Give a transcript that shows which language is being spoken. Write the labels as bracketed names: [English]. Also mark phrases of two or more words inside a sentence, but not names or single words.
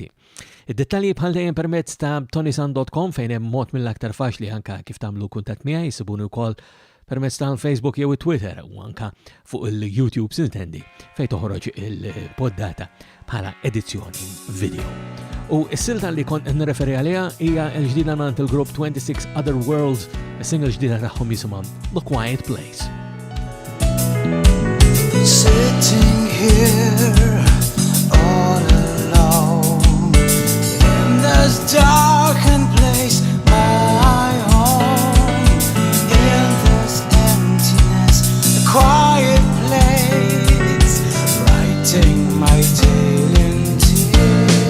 [Maltese] Id-dettalji bħal dejjem permezz ta' ToniSant.com fejn hemm mod mill-aktar faċli anke kif tagħmlu kuntatt miegħi, jsibuni wkoll permezz tal-Facebook jew Twitter u anka fuq il-YouTube sintendi fejn toħroġ il-poddata bħala edizzjoni video. U s-silta li kont nirreferi għaliha hija l-ġdida mant il-grupp 26 Other Worlds, is-single ġdida tagħhom jisimha The Quiet Place. [English] Sitting here all alone in this darkened place, my home, in this emptiness, a quiet place, writing my tale in tears.